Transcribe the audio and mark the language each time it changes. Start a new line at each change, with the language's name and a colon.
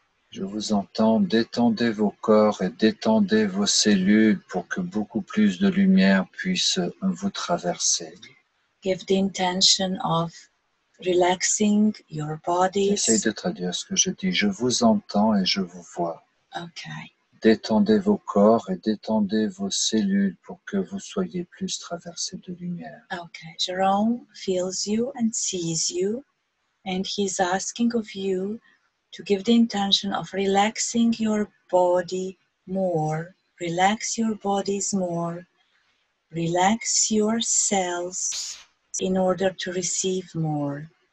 French: Je vous entends, détendez vos corps et détendez vos cellules pour que beaucoup plus de lumière puisse vous traverser.
English: Give the intention of relaxing your bodies.
French: J'essaie de traduire ce que je dis. Je vous entends et je vous vois.
English: Okay.
French: Détendez vos corps et détendez vos cellules pour que vous soyez plus traversés de lumière.
English: Okay. Jerome feels you and sees you, and he's asking of you to give the intention of relaxing your body more. Relax your bodies more. Relax your cells in order to receive more.